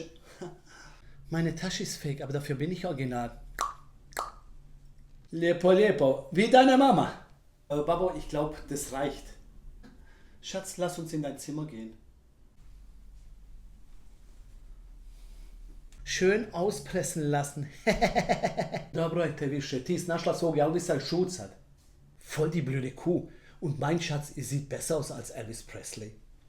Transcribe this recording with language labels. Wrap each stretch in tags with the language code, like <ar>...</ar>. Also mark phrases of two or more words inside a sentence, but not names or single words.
<de>Meine Tasche ist fake, aber dafür bin ich original.</de> <bs>Lijepo, lijepo.</bs> <de>Wie deine Mama? Babo, ich glaube, das reicht. Schatz, lass uns in dein Zimmer gehen. Schön auspressen lassen.</de> <bs>Dobro je te više, ti si našla svog Elvisa i šucat.</bs> <de>Voll die blöde Kuh. Und mein Schatz sieht besser aus als Elvis Presley.</de>